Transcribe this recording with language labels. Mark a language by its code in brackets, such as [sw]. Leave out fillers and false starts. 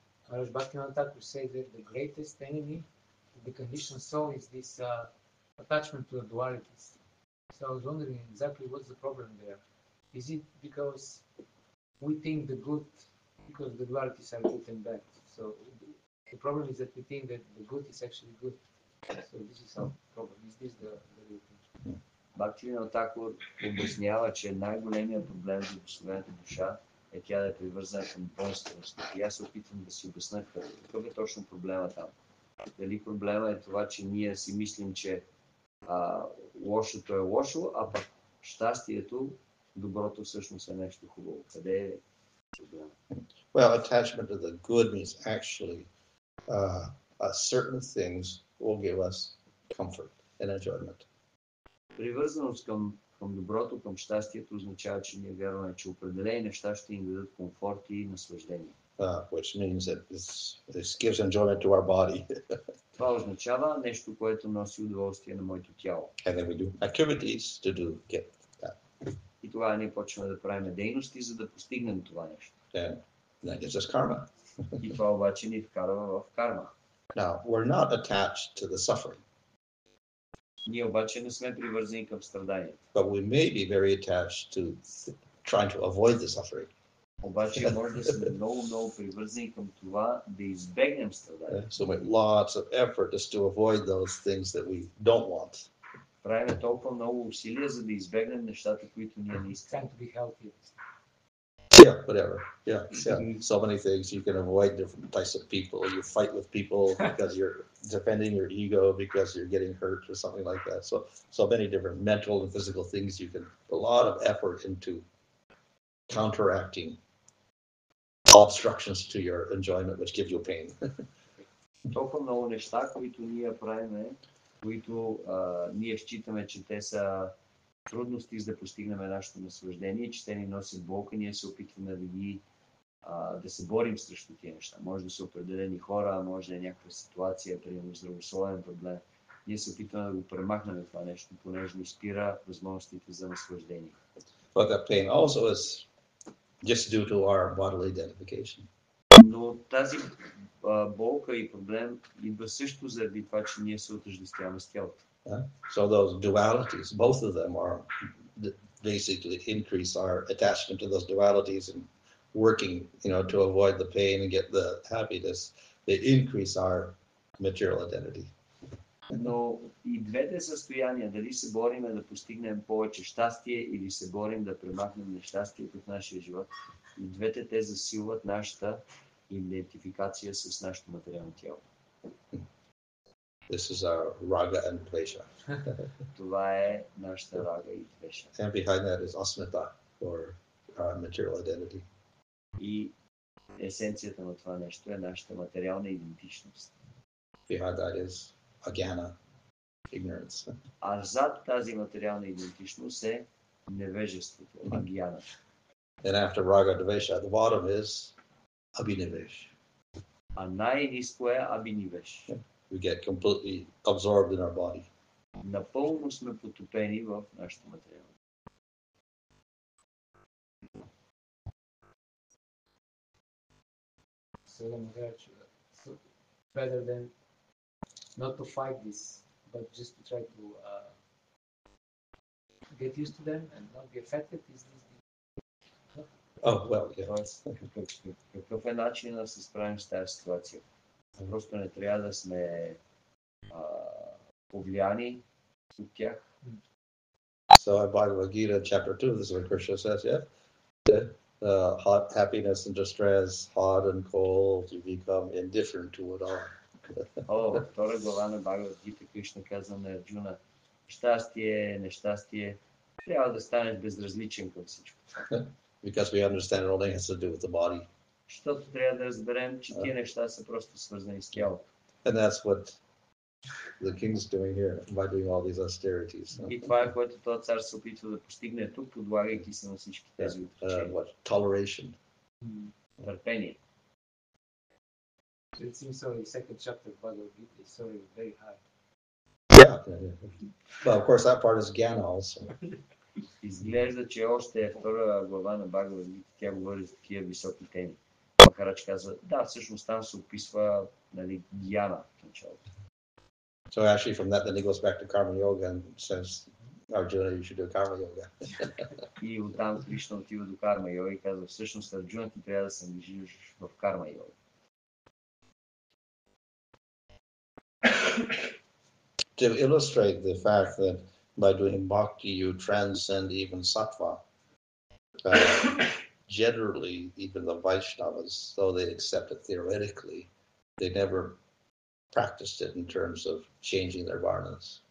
[en] Maharaj Bhaktivinoda Thakur says that the greatest enemy of the conditioned soul is this attachment to the dualities. So I was wondering exactly what's the problem there. Is it because we think the good, because the dualities are good and bad? So the problem is that we think that the good is actually good. So this is our problem. Is this the real thing? [bg] Бхактивинода Тхакур обяснява, че най-големият проблем за обособената душа е тя да е привързана към двойственост. И аз се опитвам да си обясня какъв е точно проблема там. Дали проблема е това, че ние си мислим, че лошото е лошо, а пък щастието, доброто всъщност е нещо хубаво. Къде е проблема? [en] Well, attachment to the good means actually certain things will give us comfort and enjoyment. [bg] Привързаност към доброто, към щастието означава, че ние вярваме, че определени неща ще ни дадат комфорт и наслаждение. [en] Which means that this gives enjoyment to our body. [bg] Това означава нещо, което носи удоволствие на моето тяло. [en] And then we do activities to get that. [bg] И тогава ние почваме да правим дейности, за да постигнем това нещо. [en] And that gives us karma. [bg] И това обаче ни вкарва в карма. [en] Now, we're not attached to the suffering. [bg] Ние обаче не сме привързани към страданието. [en] But we may be very attached to trying to avoid the suffering. [bg] Обаче може да сме много привързани към това да избегнем страданието. [en] So make lots of effort just to avoid those things that we don't want. [bg] Правим толкова много усилия, за да избегнем нещата, които ние не искаме. [en] Trying to be healthy. Yeah, whatever. Yeah. So many things you can avoid different types of people. You fight with people because you're defending your ego because you're getting hurt or something like that. So many different mental and physical things you can put a lot of effort into counteracting obstructions to your enjoyment, which give you pain. [bg] Толкова много неща, които ние правиме, които ние считаме, че те са трудности за да постигнем нашето наслаждение, че те ни носят болка, ние се опитваме да се борим срещу тия неща. Може да са определени хора, може да е някаква ситуация, примерно здравословен проблем. Ние се опитваме да го премахнем това нещо, понеже ни спира възможностите за наслаждение. [en] But that pain also is just due to our bodily identification. [bg] Но тази болка и проблем идва също заради това, че ние се отъждествяваме с тялото. [en] So those dualities, both of them are basically increase our attachment to those dualities and working, to avoid the pain and get the happiness. They increase our material identity. [bg] Но и двете състояния, дали се бориме да постигнем повече щастие или се борим да премахнем нещастието в нашия живот, и двете те засилват нашата идентификация с нашето материално тяло. [en] This is our raga and dvesha. [bg] Това е нашата рага и двеша. [en] And behind that is asmita, or our material identity. [bg] И есенцията на това нещо е нашата материална идентичност. [en] Behind that is ajnana, ignorance. [bg] А зад тази материална идентичност е невежеството, агьяна. [en] And after raga dvesha, the bottom is abhinivesh. [bg] А най-ниско е абинивеш. [en] We get completely absorbed in our body. [bg] Напълно сме потопени в нашето материално. [en] So better than not to fight this, but just to try to get used to them and not be affected is this. Oh, well, yeah. [bg] Тоест, какъв е начинът да се справим с тази ситуация? Просто не трябва да сме повлияни от тях. [en] So in Bhagavad Gita, chapter 2, this is what Krishna says, yeah? Hot happiness and distress, hot and cold, you become indifferent to it all. [bg] Във втора глава на Бхагавад Гита Кришна казва на Арджуна: щастие, нещастие, трябва да станеш безразличен към всичко. [en] Because we understand it only has to do with the body. [bg] Защото трябва да разберем, че тия неща са просто свързани с тялото. [en] And that's what the king's doing here by doing all these austerities. [bg] И това е, което този цар се опитва да постигне тук, подлагайки се на всички тези отречения. [en] What? Toleration. [bg] Търпение. [en] So it seems so the second chapter of Bhagavad Gita is already very high. Yeah. Well, of course, that part is jnana also. [bg] Изглежда, че още е втора глава на Бхагавад Гита, тя говори за такива високи теми. Махарадж казва, да, всъщност там се описва гьяна в началото. [en] So actually from that then he goes back to karma yoga and says, Arjuna, you should do karma yoga. [bg] И оттам Кришна отива до карма йога и казва, всъщност Арджуна ти трябва да се ангажираш в карма йога. [en] To illustrate the fact that by doing bhakti you transcend even sattva, generally even the Vaishnavas, though they accept it theoretically, they never practiced it in terms of changing their varnas.